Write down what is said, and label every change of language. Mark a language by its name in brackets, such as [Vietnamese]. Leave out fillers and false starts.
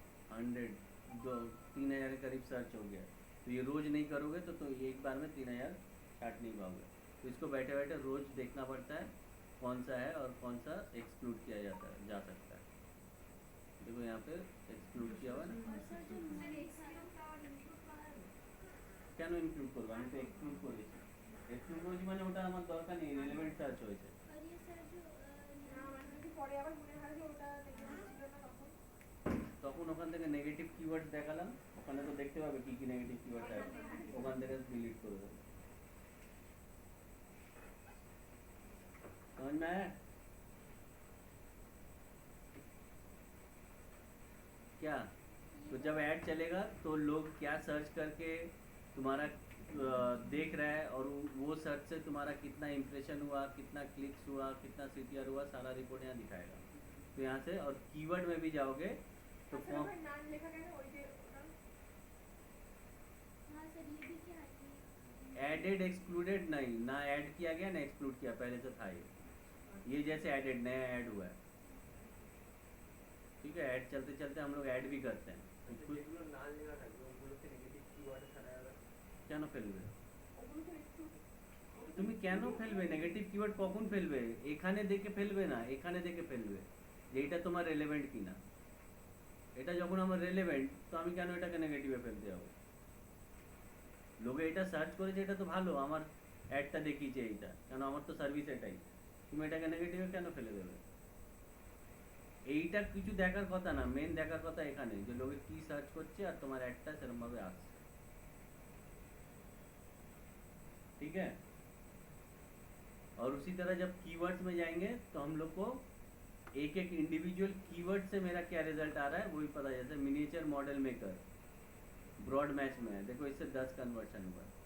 [Hindi] 3,000 के करीब सर्च हो गया, तो ये रोज नहीं करोगे तो एक बार में 3,000 छाट नहीं पाओगे। तो इसको बैठे बैठे रोज देखना पड़ता है कौन सा है और कौन सा एक्सक्लूड किया जा सकता है। देखो यहाँ पे एक्सक्लूड किया हुआ ना, और सर जो मैंने एक्सक्लूड और इंक्लूड कहा है [Bangla] কেন ইনক্লুড করবো? আমি তো এক্সক্লুড করেছি। এক্সক্লুড করেছি মানে ওটা আমার দরকার নেই, রিলেভেন্ট সার্চ হয়েছে। [Hindi] और ये सर जो [Bangla] না মানে যদি পরে আবার মনে হয় যে ওটা দেখে ছিল না তখন তখন ওখান থেকে নেগেটিভ কিওয়ার্ড দেখালাম, ওখানে তো দেখতে পাবে কি কি নেগেটিভ কিওয়ার্ড আছে, ওখান থেকে ডিলিট করে দেবো। [Hindi] समझ में आया क्या? तो जब ऐड चलेगा तो लोग क्या सर्च करके तुम्हारा देख रहा है, और वो सर्च से तुम्हारा कितना इम्प्रेशन हुआ, कितना क्लिक्स हुआ, कितना सीटीआर हुआ, सारा रिपोर्ट यहाँ दिखाएगा। तो यहाँ से और कीवर्ड में भी जाओगे तो [Bangla] আচ্ছা ভাই নাম লেখা কেন ওই যে ওটা [Hindi] हाँ सर ये भी क्या है कि एडेड एक्सक्लूडेड नहीं, ना ऐड किया गया ना एक्सक्लूड किया, पहले से था ये जैसे एडेड नया ऐड हुआ है। ठीक है, ऐड चलते चलते हम लोग ऐड भी करते हैं। [Bangla] যেগুলো না লেখা থাকবে ওগুলোতে নেগেটিভ কিওয়ার্ড ছাড়া যাবে। কেন ফেলবে ওগুলো তো একটু তুমি? কেন ফেলবে নেগেটিভ কিওয়ার্ড? কখন ফেলবে? এখানে দেখে ফেলবে না, এখানে দেখে ফেলবে যে এটা তোমার রেলেভেন্ট কিনা। এটা যখন আমার রেলেভেন্ট তো আমি কেন এটাকে নেগেটিভে ফেলতে যাবো? লোকে এটা সার্চ করেছে, এটা তো ভালো, আমার অ্যাডটা দেখিয়েছে এইটা, কেন আমার তো সার্ভিস এটাই, তুমি এটাকে নেগেটিভে কেন ফেলে দেবে? এইটা কিছু দেখার কথা না, মেন দেখার কথা এখানে যে লোকে কি সার্চ করছে আর তোমার অ্যাডটা সেরকমভাবে আসছে। [Hindi] ठीक है, और उसी तरह जब कीवर्ड्स में जाएंगे तो हम लोग को एक एक इंडिविजुअल कीवर्ड से मेरा क्या रिजल्ट आ रहा है वो भी पता। जैसे miniature model maker broad match में है, देखो इससे 10 कन्वर्शन हुआ।